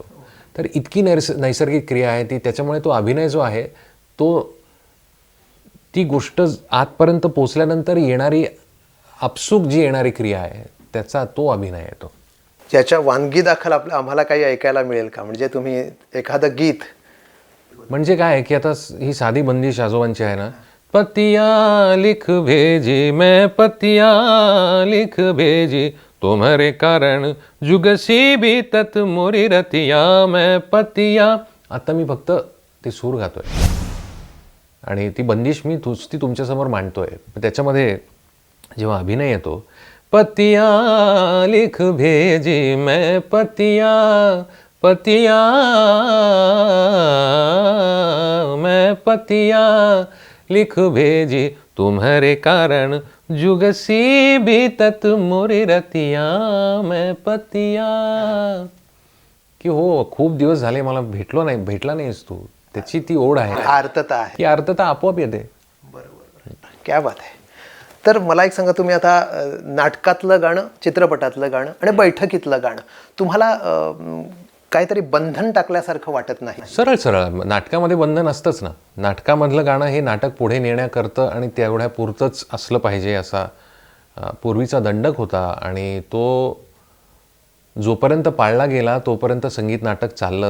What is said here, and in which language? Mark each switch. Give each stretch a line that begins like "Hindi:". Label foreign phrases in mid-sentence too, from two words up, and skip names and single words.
Marathi: तर इतकी नैसर्गिक क्रिया आहे ती. त्याच्यामुळे तो अभिनय जो आहे ती गोष्ट आतपर्यंत पोचल्यानंतर येणारी आपसूक जी येणारी क्रिया आहे त्याचा तो अभिनय येतो. ज्याच्या वानगी दाखल आम्हाला काही ऐकायला मिळेल का? म्हणजे तुम्ही एखादं गीत. म्हणजे काय आहे की आता ही साधी बंदिश आजोबांची आहे ना,
Hindi: पतिया लिख भेजी मैं पतिया लिख भेजी तुम्हारे कारण जुगसी भी तत मोरी रतिया मैं पतिया.
Marathi: आता मी फक्त ते सूर गातोय आणि ती बंदिश मी ती तुमच्यासमोर मांडतोय. त्याच्यामध्ये जेव्हा अभिनय येतो,
Hindi: पतिया लिख भेजी मैं पतिया पतिया मैं पतिया लिख भेजी तुम्हारे कारण जुगसी भी तत मोरी रतिया मैं पतिया.
Marathi: की हो, खूप दिवस झाले मला भेटला नाहीस तू. त्याची ती ओढ आहे, आर्तता आहे. ती आर्तता आपोआप येते. बरोबर,
Hindi: क्या बात
Marathi: आहे. तर मला एक सांगा, तुम्ही आता नाटकातलं गाणं, चित्रपटातलं गाणं आणि बैठकीतलं गाणं तुम्हाला काहीतरी बंधन टाकल्यासारखं वाटत नाही? सरळ सरळ नाटकामध्ये बंधन असतंच ना. नाटकामधलं गाणं हे नाटक पुढे नेण्याकरतं आणि तेवढ्या पुरतंच असलं पाहिजे असा पूर्वीचा दंडक होता आणि तो जोपर्यंत पाळला गेला तोपर्यंत संगीत नाटक चाललं.